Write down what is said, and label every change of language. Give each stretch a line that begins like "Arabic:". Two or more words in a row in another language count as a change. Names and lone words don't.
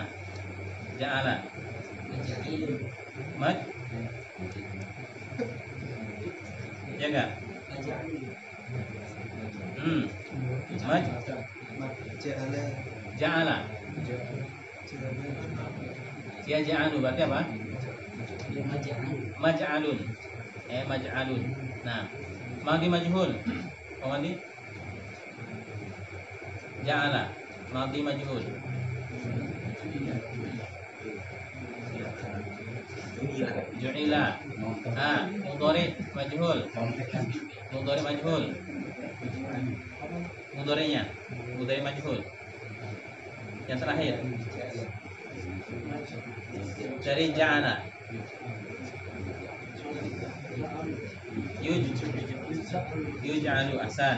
Indonesian: Ja'ala ya enggak? Ja'ala ya ja'alu berarti apa?
Arabic: مجعلٌ. مجعلٌ.
Indonesian: Nah,
Arabic: ماضي مجهول. ماضي جعل ماضي مجهول. جُعِلَ. مضارع مجهول.
Indonesian: Mudhari'nya
Arabic: مضارع مجهول.
Indonesian: Yang terakhir dari
Arabic: جعل يُجعل.
Indonesian: Ahsan.